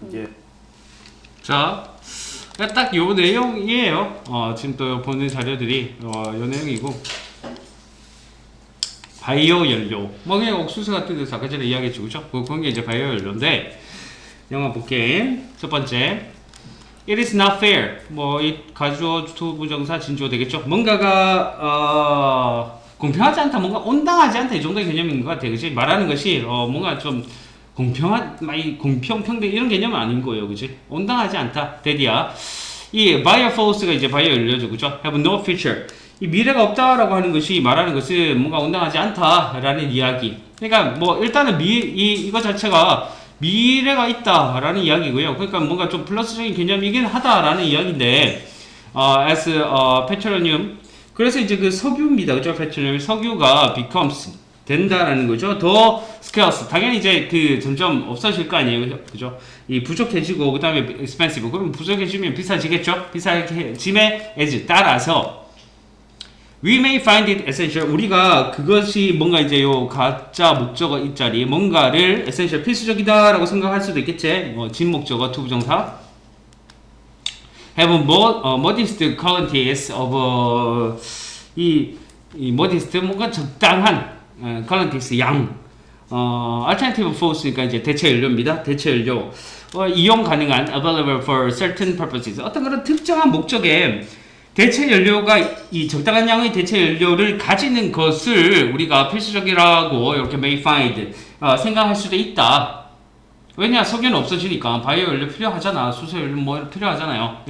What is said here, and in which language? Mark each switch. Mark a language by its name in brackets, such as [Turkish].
[Korean] 예. 자, 딱 요 내용이에요. 지금 또 보는 자료들이 요 내용이고 바이오 연료. 뭐 그냥 옥수수 같은 데서 아까 전에 이야기했죠, 그죠? 그런 게 이제 바이오 연료인데 영화 볼게. [English] 첫 번째, it is not fair. [Korean] 뭐 이 가주어 투부정사 진주어 되겠죠? 뭔가가 공평하지 않다, 뭔가 온당하지 않다 이 정도의 개념인 것 같아요, 그지? 말하는 것이 뭔가 좀 공평 평등 이런 개념은 아닌 거예요, 그지? 온당하지 않다, 대디야. 이 biofuels가 이제 바이오 연료죠, 그죠? [English] have no future. [Korean] 이 미래가 없다라고 하는 것이 말하는 것은 뭔가 온당하지 않다라는 이야기. 그러니까 뭐 일단은 이거 자체가 미래가 있다라는 이야기고요. 그러니까 뭔가 좀 플러스적인 개념이긴 하다라는 이야기인데, [English] as petroleum. [Korean] 그래서 이제 그 석유입니다, 그죠? petroleum 석유가 [English] becomes [Korean] 된다라는 거죠. 더 [English] scarce. [Korean] 당연히 이제 그 점점 없어질 거 아니에요, 그죠? 이 부족해지고 그 다음에 [English] expensive. [Korean] 그럼 부족해지면 비싸지겠죠? 비싸짐에 [English] as [Korean] 따라서. [English] We may find it essential. [Korean] 우리가 그것이 뭔가 이제 요 가짜 목적어 입자리 뭔가를 [English] essential [Korean] 필수적이다라고 생각할 수도 있겠지. 뭐 진목적어 투부정사. [English] Have modest qualities of 이 modest [Korean] 뭔가 적당한 [English] qualities 양 alternative fuels [Korean] 니까 이제 대체 연료입니다. 대체 연료. 이용 가능한 [English] available for certain purposes. [Korean] 어떤 그런 특정한 목적에 대체 연료가 이 적당한 양의 대체 연료를 가지는 것을 우리가 필수적이라고 이렇게 [English] may find [Korean] 생각할 수도 있다. 왜냐 석유는 없어지니까 바이오 연료 필요하잖아. 수소 연료 뭐 필요하잖아요.